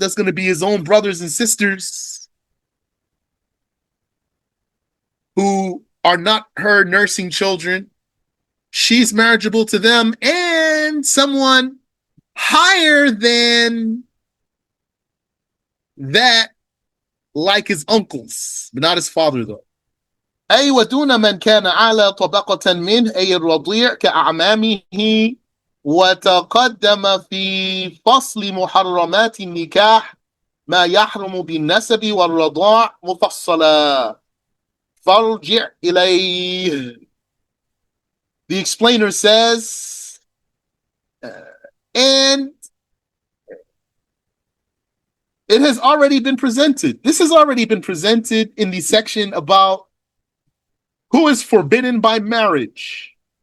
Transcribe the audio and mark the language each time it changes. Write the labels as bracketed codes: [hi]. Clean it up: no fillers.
[en] That's going to be his own brothers and sisters who are not her nursing children. She's marriageable to them, and someone higher than that, like his uncles, but not his father though. [ar] أي ودون من كان على طبقة منه أي الرضيع كأعمامه. وتقدم في فصل محرمات النكاح ما يحرم بالنسب والرضاع مفصلا فارجع إليه. [en] The explainer says, and it has already been presented. This has already been presented in the section about who is forbidden by marriage.